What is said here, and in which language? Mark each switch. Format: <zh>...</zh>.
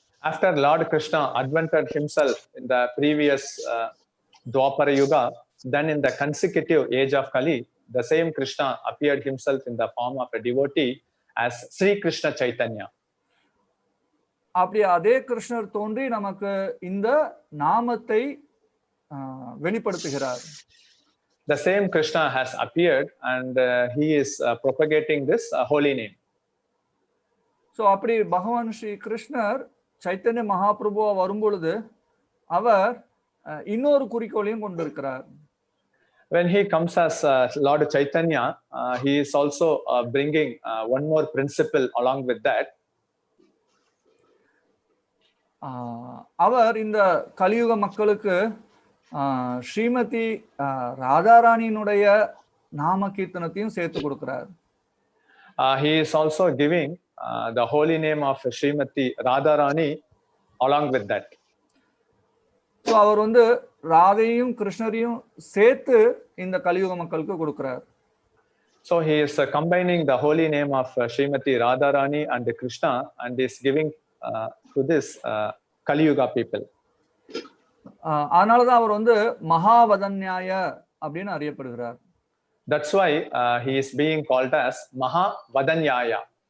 <en>After Lord Krishna advented himself in the previous Dwapara Yuga, then in the consecutive age of Kali, the same Krishna appeared himself in the form of a devotee as Sri Krishna Chaitanya.</en> <ta>அப்படி அதே கிருஷ்ணர் தோன்றி நமக்கு இந்த நாமத்தை வெளிப்படுத்துகிறார்.</ta> <en>The same Krishna has appeared and he is propagating this holy name.</en> <ta>So அப்படி பகவான் ஸ்ரீ கிருஷ்ணர் சைத்தன்ய மகாபிரபுவா வரும்பொழுது அவர் இன்னொரு குறிக்கோளையும் கொண்டிருக்கிறார்.</ta> <en>When he comes as Lord Chaitanya, he is also bringing one more principle along with that.</en> <ta>அவர் இந்த கலியுக மக்களுக்கு ஸ்ரீமதி ராதாராணியினுடைய நாம கீர்த்தனத்தையும் சேர்த்து கொடுக்கிறார்.</ta> <en>He is also giving the holy name of Srimati Radharani along with that.</en> <ta>So அவர் வந்து ராதையும் கிருஷ்ணரையும் சேர்த்து இந்த கலியுக மக்களுக்கு கொடுக்கிறார்.</ta> <en>So he is combining the holy name of Srimati Radharani and Krishna and is giving to this Kali Yuga people.</en> <ta>அதனாலதான் அவர் வந்து மகாவதன்யாய அப்படின்னு அறியப்படுகிறார்.</ta> <en>That's why he is being called as Mahavadanyaya.</en>